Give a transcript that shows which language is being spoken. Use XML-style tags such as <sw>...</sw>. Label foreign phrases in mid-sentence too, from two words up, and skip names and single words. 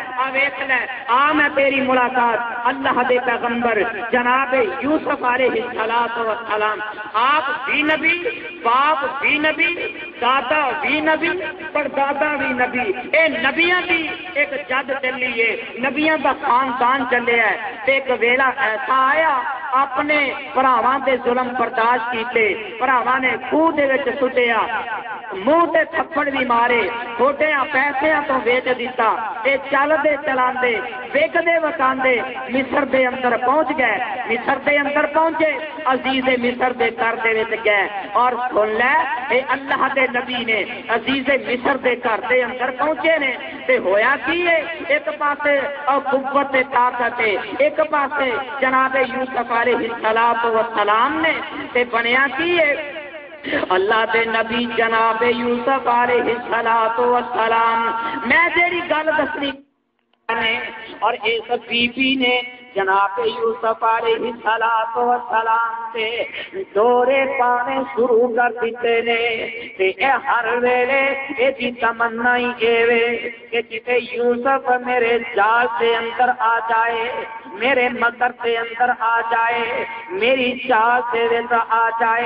<pa>آ ویکھ لے آ میں تیری ملاقات اللہ دے پیغمبر جناب یوسف علیہ السلام، آپ بھی نبی، باپ بھی نبی، دادا بھی نبی، پردادا بھی نبی. اے نبیاں دی ایک جد چلی ہے، نبیاں دا خاندان چلے ہے. تے ایک ویلا ایسا آیا اپنے بھراواں دے ظلم برداشت کیتے، بھراواں نے خوہ دے وچ سٹیا، منہ تے تھپڑ بھی مارے، چھوٹیاں پیسیاں تو ویچ دیتا. اے چلدے چلاندے ویکدے وکاندے مصر دے اندر پہنچ گئے. مصر دے اندر پہنچے، عزیز مصر دے گھر دے وچ گئے. اور سن لے اے اللہ دے نبی نے عزیز مصر دے گھر دے اندر پہنچے نے تے ہویا کی ہے؟ ایک پاسے قوت طاقت ہے، ایک پاسے جناب یوسف علیہ السلام نے تے بنیا کی ہے؟ اللہ دے نبی جناب یوسف علیہ السلام میں جیڑی گل دسنی اور اس بی بی نے جناب یوسف علیہ السلام سے دورے پانے شروع کر دیتے نے. اے ہر ویلے اے دی تمنا ہی اے کہ جتے یوسف میرے جال سے اندر آ جائے، میرے مکر سے اندر آ جائے، میری چال سے آ جائے.</pa>